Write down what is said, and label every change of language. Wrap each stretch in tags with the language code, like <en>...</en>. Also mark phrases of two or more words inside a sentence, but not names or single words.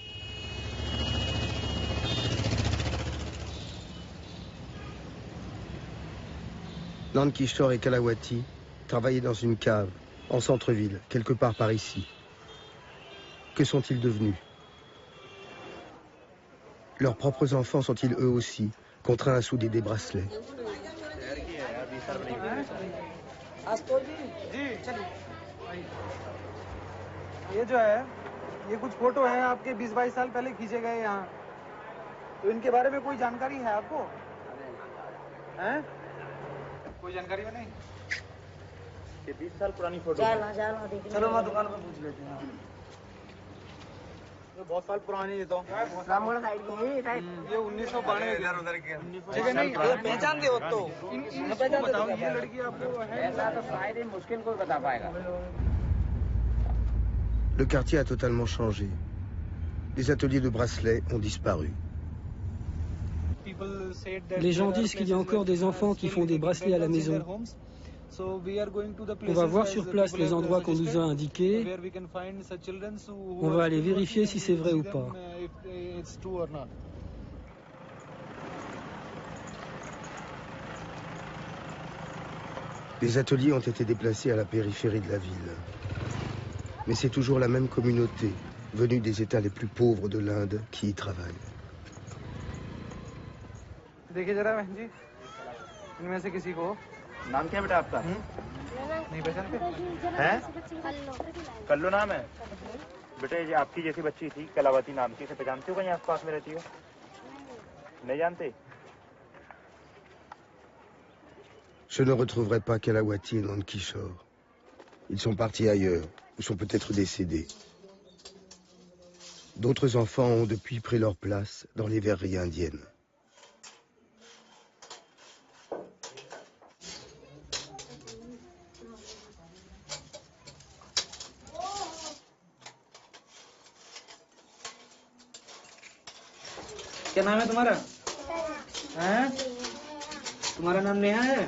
<fr>Nandki Shore et Kalawati travaillaient dans une cave, en centre-ville, quelque part par ici. Que sont-ils devenus? Leurs propres enfants sont-ils eux aussi contraints à souder des bracelets?</fr> <hi>ये जो है, ये कुछ फोटो हैं आपके 20-22 साल पहले खींचे गए यहाँ। तो इनके बारे में कोई जानकारी है आपको? हैं? कोई जानकारी में नहीं? ये 20 साल पुरानी फोटो है। चलो मैं दुकान पर पूछ लेते हैं। ये बहुत साल पुरानी है तो। ये 1992 इधर-उधर के। ठीक है नहीं, ये पहचानते हो तो? बताओ ये लड़की आपको है? ऐसा तो शायद ही मुश्किल कोई बता पाएगा।</hi> <fr>Le quartier a totalement changé. Les ateliers de bracelets ont disparu. Les gens disent qu'il y a encore des enfants qui font des bracelets à la maison. On va voir sur place les endroits qu'on nous a indiqués. On va aller vérifier si c'est vrai ou pas. Les ateliers ont été déplacés à la périphérie de la ville. Mais c'est toujours la même communauté, venue des États les plus pauvres de l'Inde, qui y travaille.</fr> <hi>देखिए जरा बहन जी, इनमें से किसी को नाम क्या है बेटा आपका? नहीं पहचानते? हैं? कल्लू नाम है? बेटा ये आपकी जैसी बच्ची थी, कलावती नाम की, इसे पहचानते हो कहीं आसपास में रहती हो? नहीं जानते?</hi> <fr>Je ne retrouverai pas Kalawati et Nankishore. Ils sont partis ailleurs, ou sont peut-être décédés. D'autres enfants ont depuis pris leur place dans les verreries indiennes.</fr> <hi>क्या नाम है तुम्हारा? हैं? तुम्हारा नाम नेहा है?</hi>